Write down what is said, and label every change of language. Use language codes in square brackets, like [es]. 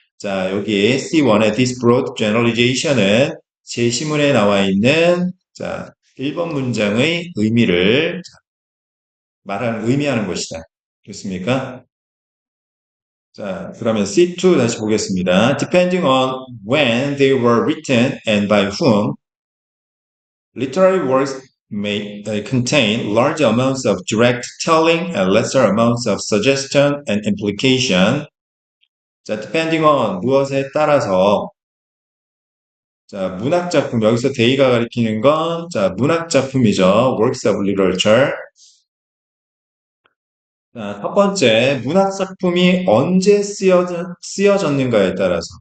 [ko] 자, 여기 C1의 [en] this broad generalization [ko] 은 제시문에 나와 있는 자, 1번 문장의 의미를 의미하는 것이다. 됐습니까? 자, 그러면 C2 다시 보겠습니다. [en] Depending on when they were written and by whom, literary works may contain large amounts of direct telling and lesser amounts of suggestion and implication. [ko] 자, [en] depending on [ko] 무엇에 따라서 자, 문학 작품 여기서 데이가 가리키는 건 자, 문학 작품이죠. [en] works of literature. [ko] 자, 첫 번째, 문학 작품이 언제 쓰여졌는가에 따라서.